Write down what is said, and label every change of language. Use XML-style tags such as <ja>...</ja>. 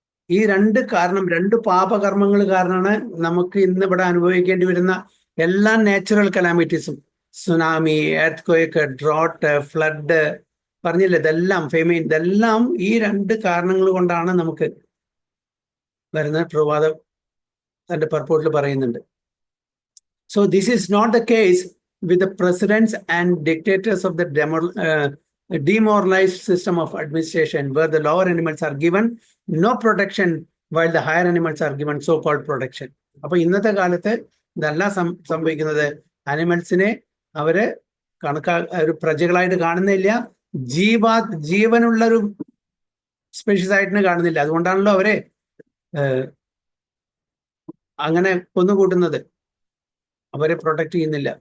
<ml>ഈ 2 കാരണം, 2 പാപകർമ്മങ്ങൾ കാരണമാണ് നമുക്ക് ഇന്ന് ഇവിടെ അനുഭവിക്കേണ്ടി വരുന്ന എല്ലാ natural കലാമിറ്റീസും. Tsunami, earth, drought, flood, പറഞ്ഞില്ലേ, ഇതെല്ലാം ഫെമൈൻ, ഇതെല്ലാം ഈ 2 കാരണങ്ങൾ കൊണ്ടാണ് നമുക്ക് വരുന്നത്. പ്രഭാതം തന്റെ പർപ്പോട്ടിൽ പറയുന്നുണ്ട്.</ml> <en>So this is not the case with the presidents and dictators of the a demoralized system of administration where the lower animals are given no protection while the higher animals are given so-called protection.</en> <ml>അപ്പൊ ഇന്നത്തെ കാലത്ത് ഇതെല്ലാം സംഭവിക്കുന്നത് അനിമൽസിനെ അവര് ഒരു പ്രജകളായിട്ട് കാണുന്നില്ല, ജീവനുള്ള ഒരു സ്പീഷീസ് ആയിട്ട് കാണുന്നില്ല. അതുകൊണ്ടാണല്ലോ അവരെ അങ്ങനെ കൊന്നുകൂട്ടുന്നത്, അവരെ പ്രൊട്ടക്ട് ചെയ്യുന്നില്ല.</ml>